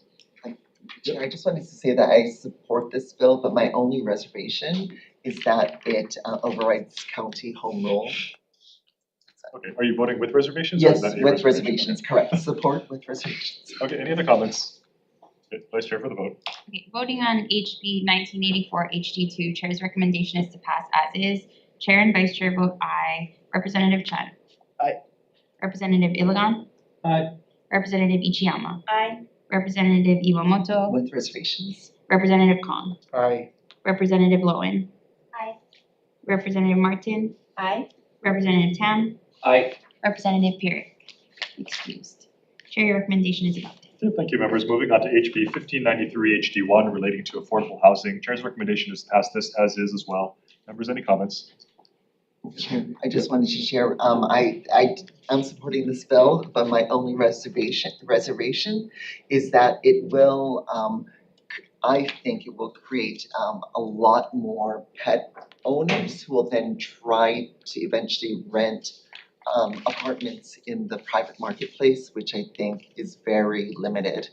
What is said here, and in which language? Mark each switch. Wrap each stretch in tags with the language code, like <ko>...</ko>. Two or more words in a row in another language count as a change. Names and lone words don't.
<en>Chair, I just wanted to say that I support this bill, but my only reservation is that it overrides county home rule. Okay, are you voting with reservations or is Yes, that a with reservation? reservations, correct. Support with reservations. Okay, any other comments? Okay, Vice Chair for the vote. Okay, voting on HB 1984 HD2, Chair's recommendation is to pass as is. Chair and Vice Chair vote aye. Representative Chen. Aye. Representative Ilagan. Aye. Representative Ichiyama. Aye. Representative Iwamoto. With reservations. Representative Kong. Aye. Representative Lowen. Aye. Representative Martin. Aye. Representative Tam. Aye. Representative Pierrick. Excused. Chair, your recommendation is adopted. Okay, thank you, members. Moving on to HB 1593 HD1 relating to affordable housing. Chair's recommendation is to pass this as is as well. Members, any comments? Chair, I just wanted to share, I'm supporting this bill, but my only reservation is that it will, I think it will create a lot more pet owners who will then try to eventually rent apartments in the private marketplace, which I think is very limited.</en>